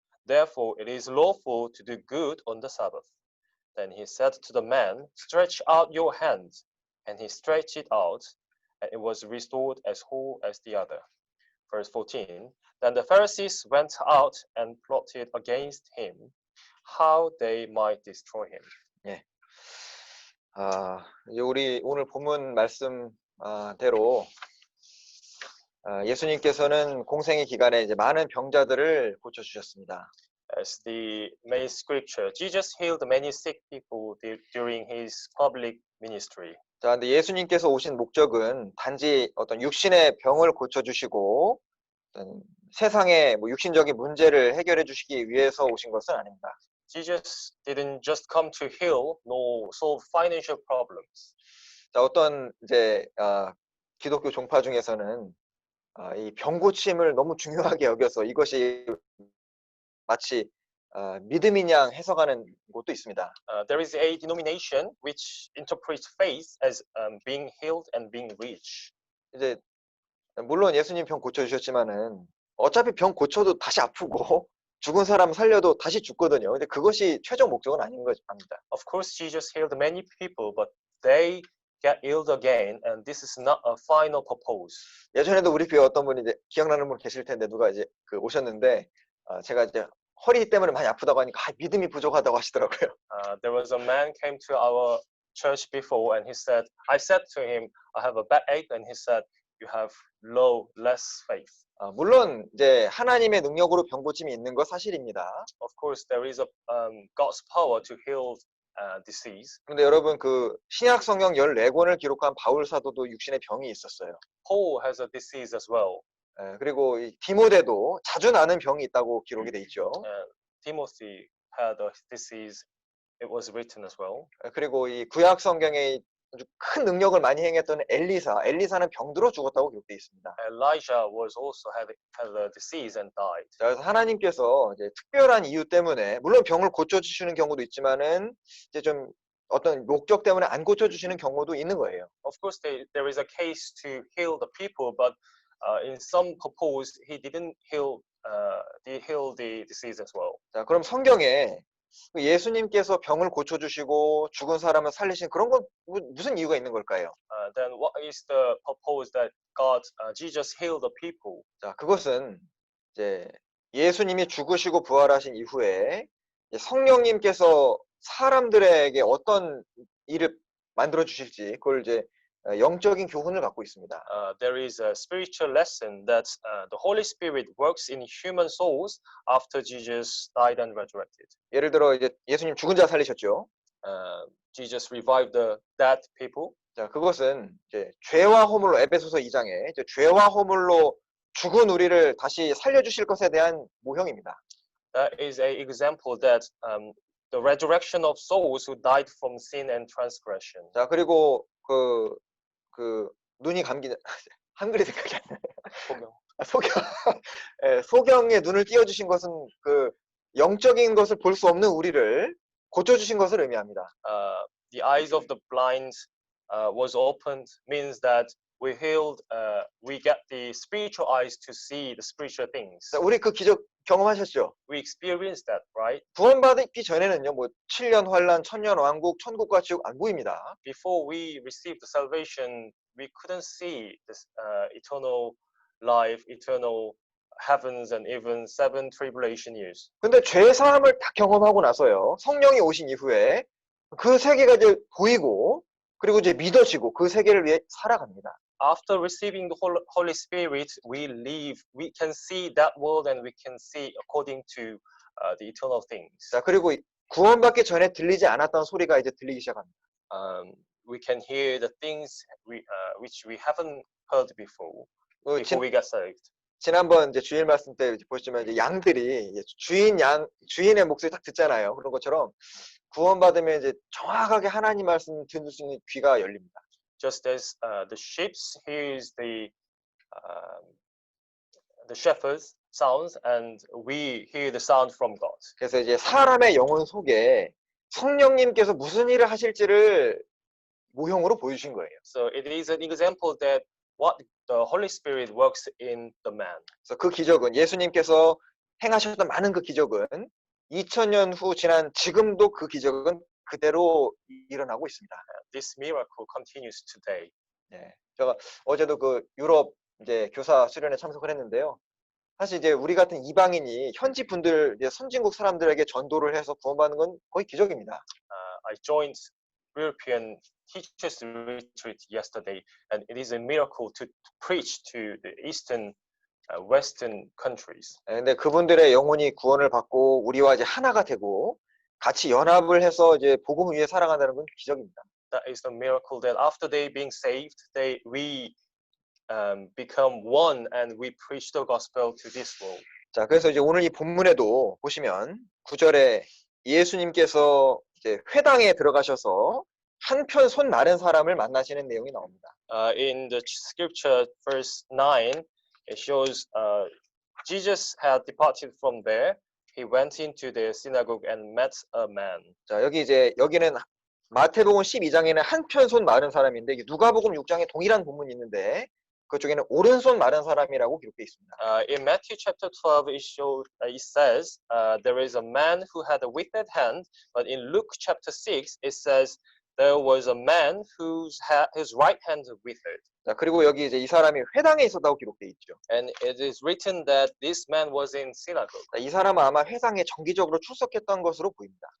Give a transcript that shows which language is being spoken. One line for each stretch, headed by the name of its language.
English: Therefore it is lawful to do good on the Sabbath. Then he said to the man, Stretch out your hand. And he stretched it out, and it was restored as whole as the other. Verse 14, then the Pharisees went out and plotted against him, how they might destroy him.
Korean: 예. 이제 우리 오늘 본문 말씀대로 예수님께서는 공생의 기간에 이제 많은 병자들을 고쳐 주셨습니다.
English: As the main scripture, Jesus healed many sick people during his public ministry.
Korean: 자, 근데 예수님께서 오신 목적은 단지 어떤 육신의 병을 고쳐 주시고 어떤 세상의 뭐 육신적인 문제를 해결해 주시기 위해서 오신 것은 아닙니다.
English: Jesus didn't just come to heal nor solve financial problems.
Korean: 자, 어떤 이제 기독교 종파 중에서는 이 병 고침을 너무 중요하게 여겨서 이것이 마치 믿음인 양 해석하는 곳도 있습니다.
English: There is a denomination which interprets faith as being healed and being rich.
Korean: 이제 물론 예수님 병 고쳐주셨지만은 어차피 병 고쳐도 다시 아프고 죽은 사람 살려도 다시 죽거든요. 근데 그것이 최종 목적은 아닌 겁니다.
English: Of course, Jesus healed many people, but they get ill again, and this is not a final purpose.
Korean: 예전에도 우리 교회 어떤 분이 이제 기억나는 분 계실 텐데 누가 이제 그 오셨는데 제가 이제 허리 때문에 많이 아프다고 하니까 믿음이 부족하다고 하시더라고요.
English: There was a man came to our church before, and he said, I said to him, I have a backache, and he said, you have less faith.
Korean: 물론 이제 하나님의 능력으로 병 고침이 있는 거 사실입니다.
English: Of course, there is a God's power to heal disease.
Korean: 그런데 여러분 그 신약 성경 14권을 기록한 바울 사도도 육신의 병이 있었어요.
English: Paul has a disease as well.
Korean: 그리고 이 디모데도 자주 나는 병이 있다고 기록이 돼 있죠.
English: Timothy had a disease. It was written as well.
Korean: 그리고 이 구약 성경에 아주 큰 능력을 많이 행했던 엘리사는 병들어 죽었다고 기록되어 있습니다.
English: Elijah was also had a disease and died.
Korean: 자, 그래서 하나님께서 이제 특별한 이유 때문에 물론 병을 고쳐주시는 경우도 있지만은 이제 좀 어떤 목적 때문에 안 고쳐주시는 경우도 있는 거예요.
English: Of course, there is a case to heal the people, but in some purpose, he didn't heal the disease as well.
Korean: 자, 그럼 성경에 예수님께서 병을 고쳐주시고 죽은 사람을 살리신 그런 건 무슨 이유가 있는 걸까요?
English: Then what is the purpose that Jesus healed the people?
Korean: 자, 그것은 이제 예수님이 죽으시고 부활하신 이후에 성령님께서 사람들에게 어떤 일을 만들어 주실지 그걸 이제 영적인 교훈을 갖고 있습니다.
English: There is a spiritual lesson that the Holy Spirit works in human souls after Jesus died and resurrected.
Korean: 예를 들어 이제 예수님 죽은 자 살리셨죠.
English: Jesus revived the dead people.
Korean: 자, 그것은 이제 죄와 허물로 에베소서 2장에 이제 죄와 허물로 죽은 우리를 다시 살려주실 것에 대한 모형입니다.
English: That is an example that the resurrection of souls who died from sin and transgression.
Korean: 자, 그리고 그 눈이 감기는 한글이 생각이 안 나요. 소경. 소경의 눈을 띄워주신 것은 그 영적인 것을 볼 수 없는 우리를 고쳐주신 것을 의미합니다.
English: The eyes of the blind was opened means that we get the spiritual eyes to see the spiritual things.
Korean: 자, 우리 그 기적 경험하셨죠?
English: We experienced that, right?
Korean: 구원받기 전에는요, 뭐 7년 환란, 천년 왕국, 천국과 지옥 안 보입니다.
English: Before we received the salvation, we couldn't see this eternal life, eternal heavens, and even 7 tribulation years.
Korean: 근데 죄 사함을 다 경험하고 나서요, 성령이 오신 이후에 그 세계가 이제 보이고 그리고 이제 믿어지고 그 세계를 위해 살아갑니다.
English: After receiving the Holy Spirit, we can see that world and we can see according to the eternal things.
Korean: 자, 그리고 구원받기 전에 들리지 않았던 소리가 이제 들리기 시작합니다.
English: We can hear the things which we haven't heard before we got saved.
Korean: 지난번 이제 주일 말씀 때 보시면 이제 양들이 주인의 목소리 딱 듣잖아요. 그런 것처럼 구원받으면 이제 정확하게 하나님 말씀 들을 수 있는 귀가 열립니다.
English: Just as the sheep hears the shepherd's sounds, and we hear the sound from God.
Korean: 그래서 이제 사람의 영혼 속에 성령님께서 무슨 일을 하실지를 모형으로 보여주신 거예요.
English: So it is an example that what the Holy Spirit works in the man.
Korean: 그래서 그 기적은 예수님께서 행하셨던 많은 그 기적은 2000년 후 지난 지금도 그 기적은 그대로 일어나고 있습니다.
English: This miracle continues today.
Korean: 네, 제가 어제도 그 유럽 이제 교사 수련회 참석을 했는데요. 사실 이제 우리 같은 이방인이 현지 분들, 이제 선진국 사람들에게 전도를 해서 구원받는 건 거의 기적입니다.
English: I joined European teachers retreat yesterday, and it is a miracle to preach to the Eastern, Western countries.
Korean: 근데 그분들의 영혼이 구원을 받고 우리와 이제 하나가 되고 같이 연합을 해서 이제 복음 위에 살아간다는 건 기적입니다.
English: That is the miracle that after they being saved, we become one and we preach the gospel to this world.
Korean: 자, 그래서 이제 오늘 이 본문에도 보시면 9절에 예수님께서 이제 회당에 들어가셔서 한편 손 마른 사람을 만나시는 내용이 나옵니다.
English: In the scripture, verse 9, it shows Jesus had departed from there. He went into the synagogue and met a man.
Korean: 자, 여기는 마태복음 12장에는 한편 손 마른 사람인데 누가복음 6장에 동일한 본문이 있는데 그쪽에는 오른손 마른 사람이라고 기록되어 있습니다.
English: In Matthew chapter 12, it says there is a man who had a withered hand, but in Luke chapter 6, it says there was a man his right hand withered.
Korean: 자, 그리고 여기 이제 이 사람이 회당에 있었다고 기록되어 있죠.
English: And it is written that this man was in synagogue.
Korean: 자, 이 사람은 아마 회당에 정기적으로 출석했던 것으로 보입니다.